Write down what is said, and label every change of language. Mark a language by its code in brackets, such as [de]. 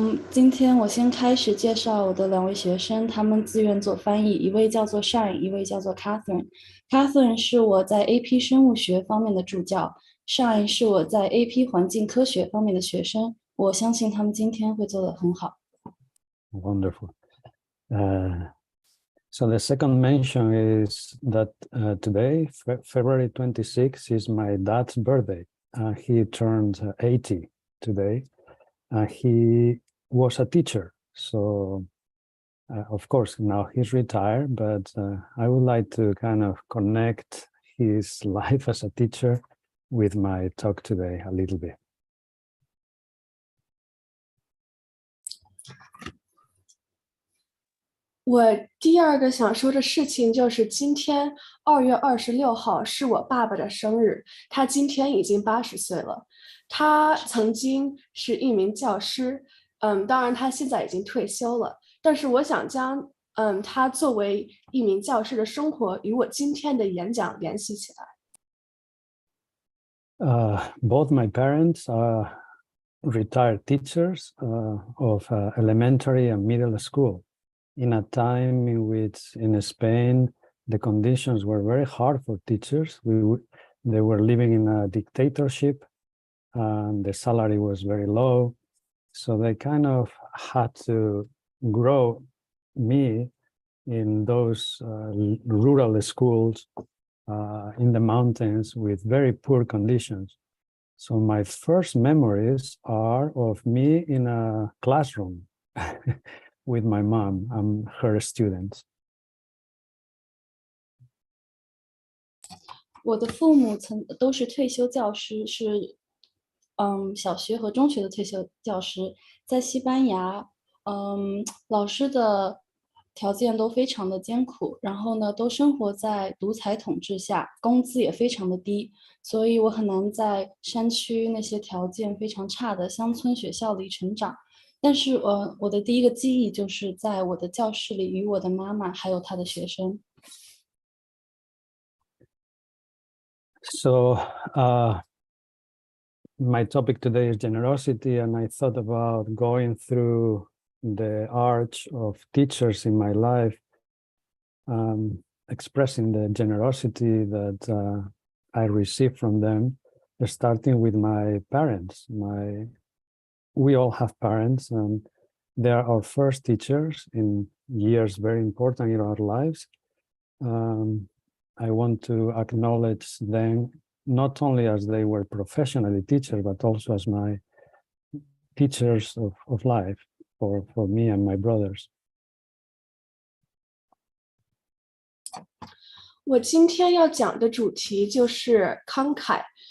[zh] 今天我先开始介绍我的两位学生，他们自愿做翻译，一位叫做 Shine， 一位叫做 Catherine。Catherine 是我在 AP 生物学方面的助教 ，Shine 是我在 AP 环境科学方面的学生。我相信他们今天会做得很好。 [en] Wonderful. So the second mention is that today, February 26th, is my dad's birthday. He turned 80 today. He was a teacher. So, of course, now he's retired, but I would like to kind of connect his life as a teacher with my talk today a little bit. [zh] 我第二个想说的事情就是今天2月26号是我爸爸的生日，他今天已经80岁了。他曾经是一名教师，当然他现在已经退休了。但是我想将他作为一名教师的生活与我今天的演讲联系起来。 [en] Both my parents are retired teachers of elementary and middle school. In a time in which in Spain, the conditions were very hard for teachers. They were living in a dictatorship and the salary was very low. So they kind of had to grow me in those rural schools in the mountains with very poor conditions. So my first memories are of me in a classroom with my mom and her students. [zh] 我的父母都是退休教师，是小学和中学的退休教师，在西班牙，老师的条件都非常的艰苦，然后呢，都生活在独裁统治下，工资也非常的低，所以我很难在山区那些条件非常差的乡村学校里成长。但是我的第一个记忆就是在我的教室里与我的妈妈还有她的学生。 [en] So my topic today is generosity, and I thought about going through the arch of teachers in my life, expressing the generosity that I received from them, starting with my parents. We all have parents, and they are our first teachers in years very important in our lives. I want to acknowledge them not only as they were professionally teachers, but also as my teachers of life for me and my brothers. [zh] 我今天要讲的主题就是慷慨。